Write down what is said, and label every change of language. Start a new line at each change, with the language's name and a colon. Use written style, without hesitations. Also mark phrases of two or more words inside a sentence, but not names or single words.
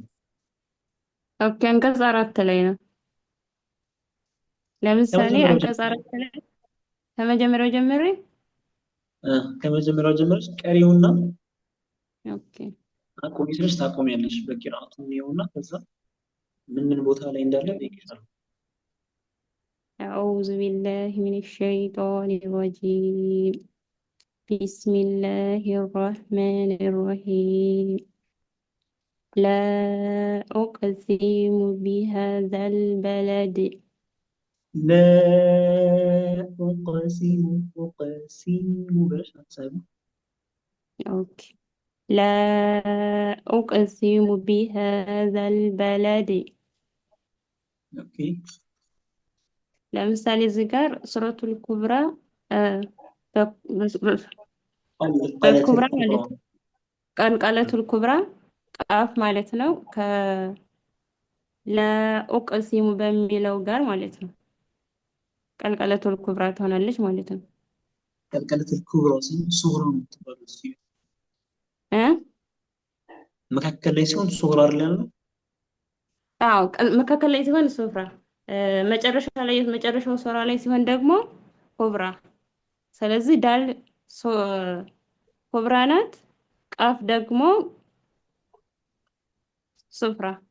Amharic: ኦኬ፣ አንቀጽ አራት ላይ ነው። ለምሳሌ ከመጀመሪያው አንቀጽ አራት ላይ ከመጀመሪያው ጀምሬ ከመጀመሪያው ጀምረሽ ቀሪውና ኦኬ። አቆሚ ስልሽ ታቆሚያለሽ። በቂራአቱ ይኸውና ከዛ ምን ቦታ ላይ እንዳለ ይቅርታል።
Arabic: أعوذ بالله من الشيطان الرجيم. بسم الله الرحمن الرحيم. لا أقسم بهذا البلد. لا أقسم بلاش هتساوي. أوكي. لا أقسم بهذا البلد. اوكي
Amharic: ለምሳሌ እዚህ ጋር
Arabic: سورة الكبرى القلة
Amharic: በኩብራ ማለት
Arabic: الكبرى. قلقلة الكبرى
Amharic: ቃፍ ማለት ነው። ለኡቅሲሙ በሚለው ጋር ማለት ነው።
Arabic: قلقلة الكبرى
Amharic: ትሆናለች ማለት ነው።
Arabic: القلة الكبرى صغرى የምትባለው እ
Amharic: መካከል ላይ ሲሆን ሱግራ አይደል ያልነው? አዎ መካከል ላይ ሲሆን ሱፍራ፣ መጨረሻ ላይ መጨረሻው ሱራ ላይ ሲሆን ደግሞ ኩብራ። ስለዚህ ዳል ኩብራ ናት፣ ቃፍ ደግሞ ሱፍራ።